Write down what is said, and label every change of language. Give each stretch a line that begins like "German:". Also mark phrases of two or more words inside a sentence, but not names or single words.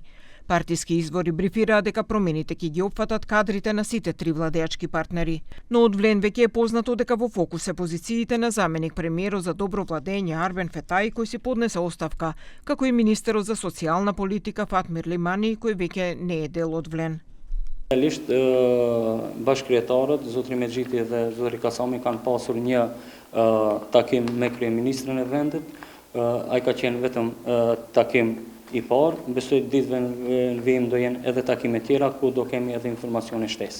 Macedonian: Партиски извори брифираа дека промените ќе ги опфатат кадрите на сите три владеачки партнери. Но од Влен веќе е познато дека во фокус се позициите на заменик премиерот за добро владење Арбен Фетаи, кој си поднесе оставка, како и министерот за социјална политика Фатмир Лимани, кој веќе не е дел од Влен.
Albanian: Realisht bashkëkryetarët, zotri Mexhiti dhe zotri Kasami kanë pasur një takim me kryeministrin e vendit. Ai ka qenë vetëm takim i parë. Besoj ditëve në vijim do jenë edhe takime tjera ku do kemi edhe informacione shtesë.